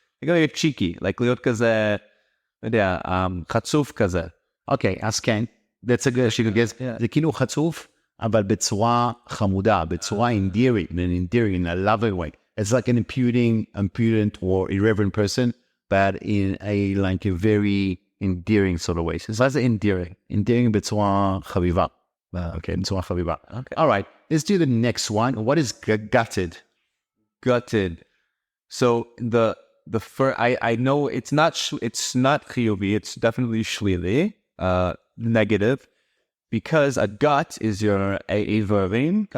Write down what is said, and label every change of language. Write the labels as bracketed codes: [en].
[en] Like a cheeky, like [he] להיות כזה, לא יודע, חצוף כזה. אוקיי, אז כן, [en] that's a good guess. [he] זה כאילו חצוף, אבל בצורה חמודה, בצורה endearing, [en] in a loving way. It's like an impudent or irreverent person, but in a like a very endearing sort of way. So that's endearing. [he] Endearing בצורה חביבה. Okay, בצורה חביבה. [en] Okay. All right, let's do the next one. What is gutted? Gutted. So the first, I know it's not chiyuvi, it's definitely shlili, negative, because a gut is your איברים,